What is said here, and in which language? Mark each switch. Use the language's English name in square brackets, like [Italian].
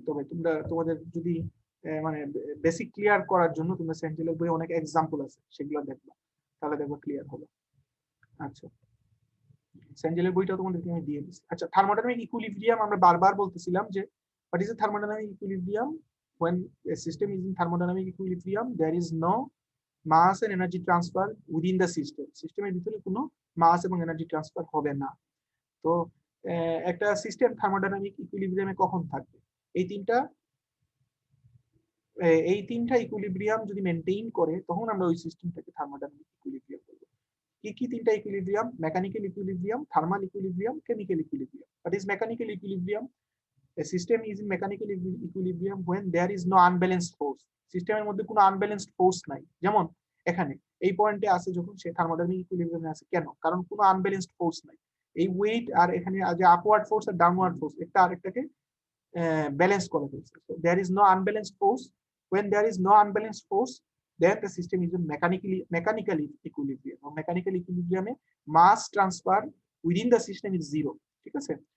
[Bangla] তবে তোমাদের যদি মানে বেসিক ক্লিয়ার করার জন্য তোমরা স্যাঞ্জেলের বই অনেক এক্সাম্পল আছে, সেগুলো দেখবা, তাহলে দেখবা ক্লিয়ার হবে। আচ্ছা, স্যাঞ্জেলের বইটা তোমাদেরকে আমি দিয়ে দিচ্ছি। আচ্ছা, থার্মোডাইনামিক ইকুইলিব্রিয়াম আমরা বারবার বলতেছিলাম যে [English] what is a thermodynamic equilibrium? When a system is in thermodynamic equilibrium, there is no mass and energy transfer within the system. [Bangla] সিস্টেমের ভিতরে কোনো মাস এবং এনার্জি ট্রান্সফার হবে না। তো একটা সিস্টেম থার্মোডাইনামিক ইকুইলিব্রিয়ামে কখন থাকবে? এই তিনটা ইকুইলিব্রিয়াম যদি মেইনটেইন করে, তখন আমরা ওই সিস্টেমটাকে থার্মোডাইনামিক ইকুইলিব্রিয়াম বলবো। কি তিনটা equilibrium? Mechanical equilibrium, thermal equilibrium, chemical equilibrium. [English] What is mechanical equilibrium? A system is in mechanical equilibrium when there is no unbalanced force. [Bangla] সিস্টেমের মধ্যে কোনো আনব্যালেন্সড ফোর্স নাই। যেমন এখানে এই পয়েন্টে আছে যখন সে থার্মোডাইনামিক ইকুইলিব্রিয়ামে আছে। কেন? কারণ কোনো আনব্যালেন্সড ফোর্স নাই। এই ওয়েট আর এখানে যে আপওয়ার্ড ফোর্স আর ডাউনওয়ার্ড ফোর্স, একটা আরেকটাকে ব্যালেন্স করে ফেলছে। [English] So there is no unbalanced force. When there is no unbalanced force, then the system is in mechanical equilibrium. Mechanical equilibrium এ mass transfer within the system is zero. [Bangla] ঠিক আছে?